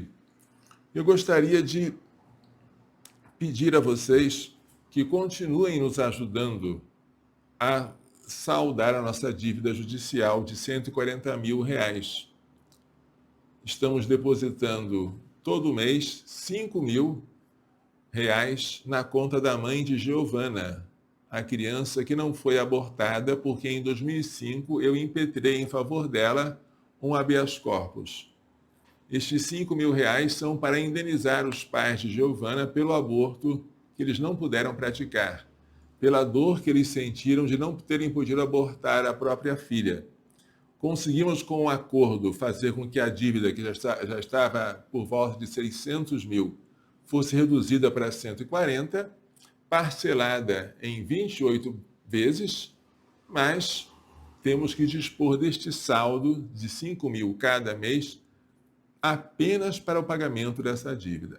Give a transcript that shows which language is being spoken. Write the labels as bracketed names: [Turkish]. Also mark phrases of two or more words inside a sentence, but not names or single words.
[Portuguese] Eu gostaria de pedir a vocês que continuem nos ajudando a saldar a nossa dívida judicial de R$140 mil. Estamos depositando todo mês R$5 mil na conta da mãe de Giovana, a criança que não foi abortada porque em 2005 eu impetrei em favor dela um habeas corpus. Estes R$5 mil são para indenizar os pais de Giovana pelo aborto que eles não puderam praticar, pela dor que eles sentiram de não terem podido abortar a própria filha. Conseguimos, com um acordo, fazer com que a dívida, que já estava por volta de 600 mil, fosse reduzida para 140, parcelada em 28 vezes, mas temos que dispor deste saldo de 5 mil cada mês apenas para o pagamento dessa dívida.